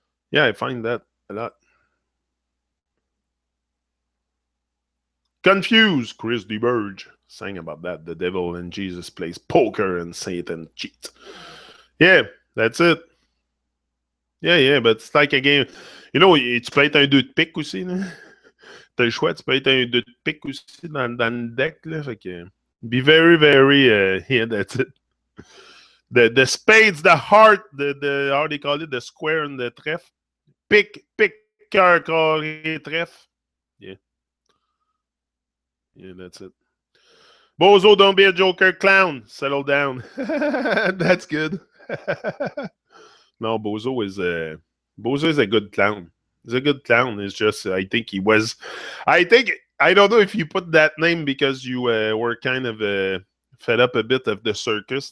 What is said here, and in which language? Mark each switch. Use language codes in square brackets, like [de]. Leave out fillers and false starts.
[en] Yeah, I find that a lot. Confused, Chris DeBurge sang about that. The devil and Jesus plays poker and Satan cheats. Yeah, that's it. Yeah, but it's like a game. You know, [fr] tu peux être un 2 de pique aussi. T'as le choix, tu peux être un 2 de pique aussi dans le deck. Là, fait que, [en] be very, yeah, that's it. The spades, the heart, the how they call it, the square and the trèfle. [fr] Pique, cœur, carré, trèfle. [en] Yeah, that's it. Bozo, don't be a joker clown. Settle down. That's good. No, Bozo is a good clown. He's a good clown. It's just, I think I don't know if you put that name because you were kind of fed up a bit of the circus.